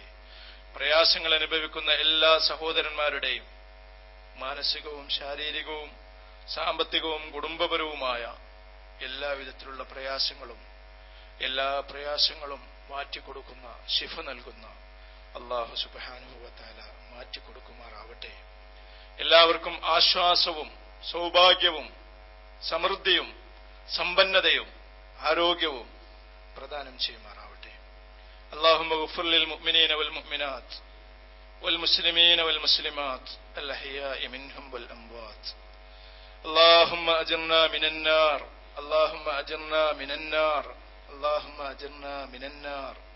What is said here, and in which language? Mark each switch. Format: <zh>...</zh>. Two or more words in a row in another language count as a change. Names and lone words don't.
<ml>പ്രയാസങ്ങൾ അനുഭവിക്കുന്ന എല്ലാ സഹോദരന്മാരുടെയും മാനസികവും ശാരീരികവും സാമ്പത്തികവും കുടുംബപരവുമായ എല്ലാവിധത്തിലുള്ള എല്ലാ പ്രയാസങ്ങളും മാറ്റിക്കൊടുക്കുന്ന, ശിഫ നൽകുന്ന</ml> <ar>الله سبحانه وتعالى</ar> <ml>മാറ്റിക്കൊടുക്കുമാറാവട്ടെ. എല്ലാവർക്കും ആശ്വാസവും സൗഭാഗ്യവും സമൃദ്ധിയും സമ്പന്നതയും ആരോഗ്യവും പ്രദാനം ചെയ്യുമാറാവട്ടെ.</ml> <ar>اللهم اغفر للمؤمنين والمؤمنات والمسلمين والمسلمات الأحياء منهم والأموات. اللهم أجرنا من النار، اللهم أجرنا من النار، اللهم أجرنا من النار.</ar>